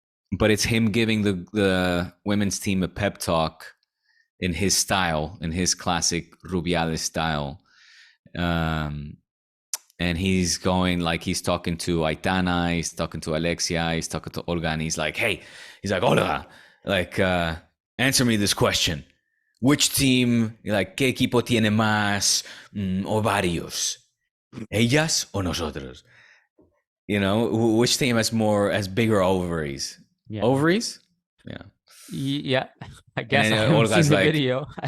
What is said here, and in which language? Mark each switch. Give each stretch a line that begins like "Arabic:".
English: But it's him giving the women's team a pep talk in his style, in his classic Rubiales style. And he's going like he's talking to Aitana, he's talking to Alexia, he's talking to Olga, and he's like, hey, Olga, like, answer me this question. Which team, like,
Spanish: ¿qué equipo tiene más ovarios? ¿Ellas o nosotros?
English: Which team has bigger ovaries? Yeah. Ovaries? Yeah. Yeah, I guess I haven't seen the video.